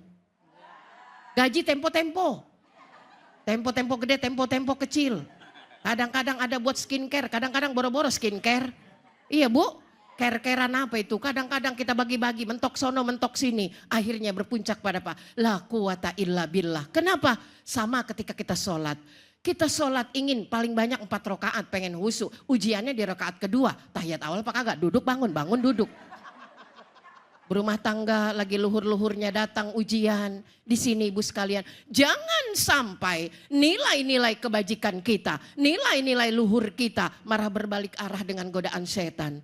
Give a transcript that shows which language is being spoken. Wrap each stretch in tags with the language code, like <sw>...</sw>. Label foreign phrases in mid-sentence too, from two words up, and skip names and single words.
<id>Gaji tempo-tempo. Tempo-tempo gede, tempo-tempo kecil. Kadang-kadang ada buat skincare, kadang-kadang boro-boro skincare. Iya Bu. Ker-keran apa itu? Kadang-kadang kita bagi-bagi, mentok sono, mentok sini. Akhirnya berpuncak pada apa?</id> <ar>لا قوة إلا بالله.</ar> <id>Kenapa? Sama ketika kita sholat. Kita sholat ingin paling banyak 4 rakaat, pengen husu. Ujiannya di rakaat kedua. Tahiyat awal apa kagak? Duduk bangun, bangun duduk. Berumah tangga lagi luhur-luhurnya datang ujian. Di sini ibu sekalian, jangan sampai nilai-nilai kebajikan kita, nilai-nilai luhur kita marah berbalik arah dengan godaan setan.</id>